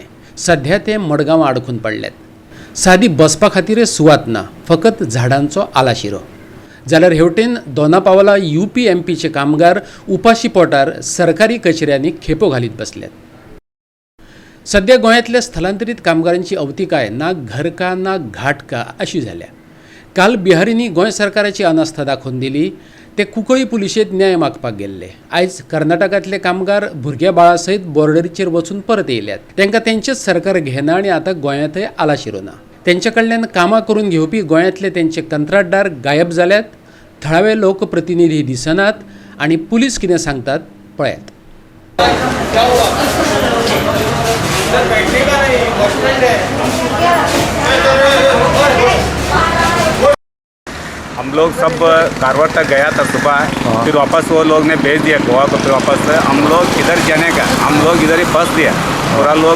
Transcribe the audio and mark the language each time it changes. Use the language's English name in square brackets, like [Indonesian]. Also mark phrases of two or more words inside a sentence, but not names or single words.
[Konkani] सध्या ते मडगांव आडकून पडल्यात। सादी बसपा खातीर सुवात ना, फकत झाडांचो आलाशिरो। जाल्यार हेवटेन दोनापावला यूपी एमपीचे कामगार उपाशी पोटार सरकारी कचेऱ्यांनी खेपो घालीत बसल्यात। सध्या गोंयांतल्या स्थलांतरीत कामगारांची अवतिकाय [Hindi] ना घर का ना घाट का [Konkani] अशी जाल्या। काल बिहारींनी गोंय सरकाराची अनास्था दाखोवन दिली। ते कुंकळी पुलिशेंत न्याय मागपाक गेल्ले। आयज कर्नाटकांतले कामगार भुरग्या बाळा सयत बॉर्डरीचेर वचून परत येयल्यात। तांकां तेंचेच सरकार घेना आनी आतां गोंयांतय आलाशिरो ना। तेंच्या कडल्यान कामां करून घेवपी गोंयांतले तेंचे कंत्राटदार गायब जाल्यात। थळावे लोकप्रतिनिधी दिसनात आनी पुलीस कितें सांगतात पळयात। [Hindi] हम लोग सब कारवार तक गया था सुबह, फिर वापस वो लोग ने भेज दिया गोवा को। फिर वापस हम लोग इधर जाने का, हम लोग इधर ही फंस दिया पूरा लोग।